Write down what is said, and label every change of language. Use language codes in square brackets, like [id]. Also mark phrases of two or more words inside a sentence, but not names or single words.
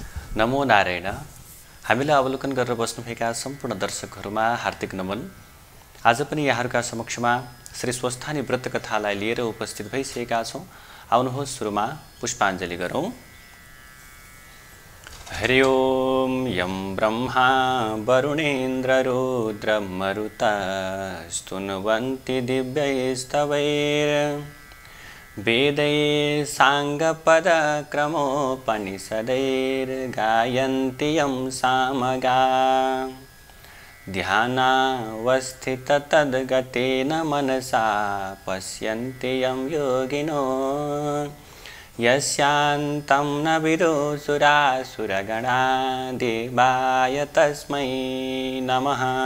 [sa] नमो नारायण। [ne] हामीलाई अवलोकन गरेर बस्नुभएका सम्पूर्ण दर्शकहरूमा हार्दिक नमन। आज पनि यहाँहरूका समक्षमा श्री स्वस्थानी व्रत कथालाई लिएर उपस्थित भइसकेका छौँ। आउनुहोस् सुरुमा पुष्पाञ्जली गरौँ। [sa] हरि ओम यं ब्रह्मा वरुणेन्द्र रुद्र मरुता स्तुन्वन्ति दिव्यैस्तवैर् वेदै साङ्गपदक्रमोपनिषदैर्गायन्ति यं सामगा ध्यानावस्थिततद्गतेन मनसा पश्यन्ति यं योगिनो यस्यान्तं न विदुसुरासुरगणा देवाय तस्मै नमः।